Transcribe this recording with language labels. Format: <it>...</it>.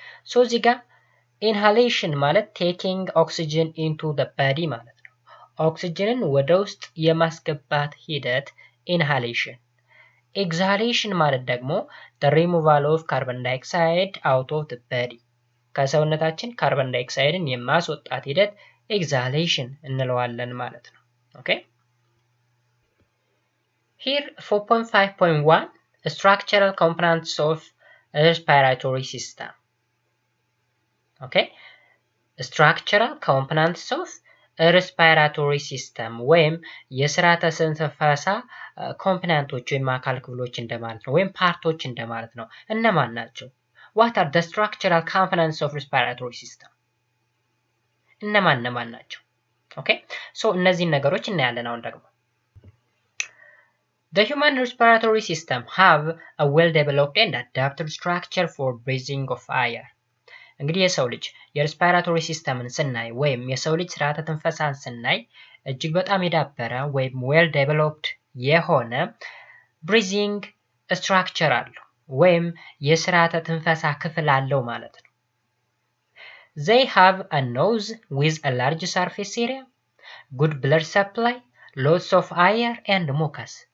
<am>So እዚህ ጋር ኢንሃሌሽን ማለት</am> <en>taking oxygen into the body</en> <am>ማለት ነው። ኦክሲጅንን ወደ ውስጥ የማስገባት ሂደት ኢንሃሌሽን። ኤግዛሌሽን ማለት ደግሞ</am> <en>the removal of carbon dioxide out of the body</en> <am>ከሰውነታችን ካርበን ዳይኦክሳይድን የማስወጣት ሂደት ኤግዛሌሽን እንለዋለን ማለት ነው። ኦኬ</am> <en>Here 4.5.1 structural components of respiratory system.</en> <am>Okay,</am> <en>structural components of respiratory system</en> <am>ወይም የስርዓተ ትንፈሳ ኮምፖነንቶች ወይም አካል ክፍሎች እንደማለት ነው ወይም ፓርቶች እንደማለት ነው። እነማን ናቸው?</am> <en>What are the structural components of respiratory system?</en> <am>እነማን ናቸው? ኦኬ ሶ እነዚህን ነገሮች እናያለን አሁን ደግሞ</am> <en>The human respiratory system have a well-developed and adapted structure for breathing of air.</en> <am>እንግዲህ የሰው ልጅ የሬስፓይራቶሪ ሲስተምን ስናይ ወይም የሰው ልጅ ስርዓተ ትንፈሳን ስናይ እጅግ በጣም የዳበረ ወይም well-developed የሆነ</am> <en>breathing structure</en> <am>አለው ወይም የስርዓተ ትንፈሳ ክፍል አለው ማለት ነው።</am> <en>They have a nose with a large surface area, good blood supply, lots of air and mucus.</en>